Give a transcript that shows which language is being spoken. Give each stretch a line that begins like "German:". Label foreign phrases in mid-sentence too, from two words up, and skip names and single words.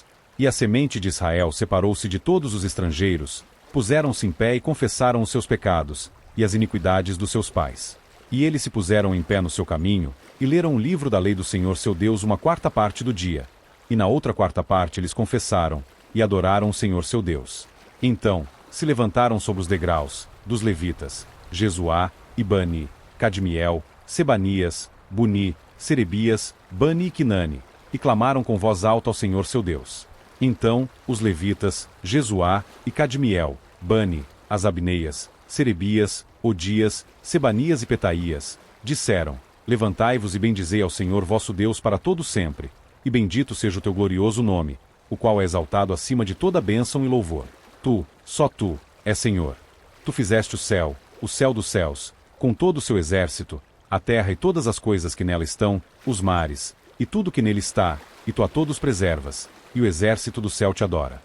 Portuguese: E a semente de Israel separou-se de todos os estrangeiros, puseram-se em pé e confessaram os seus pecados, e as iniquidades dos seus pais. E eles se puseram em pé no seu caminho, e leram o livro da lei do Senhor seu Deus 1/4 parte do dia. E na outra 4ª parte eles confessaram, e adoraram o Senhor seu Deus. Então, se levantaram sobre os degraus, dos levitas, Jesuá, e Bani, Cadmiel, Sebanias, Buni, Serebias, Bani e Quinane, e clamaram com voz alta ao Senhor seu Deus. Então, os levitas, Jesuá, e Cadmiel, Bani, Asabneias, Serebias, Odias, Sebanias e Petaías, disseram: Levantai-vos e bendizei ao Senhor vosso Deus para todo sempre, e bendito seja o teu glorioso nome, o qual é exaltado acima de toda bênção e louvor. Tu, só tu, és Senhor. Tu fizeste o céu dos céus, com todo o seu exército, a terra e todas as coisas que nela estão, os mares, e tudo que nele está, e tu a todos preservas, e o exército do céu te adora.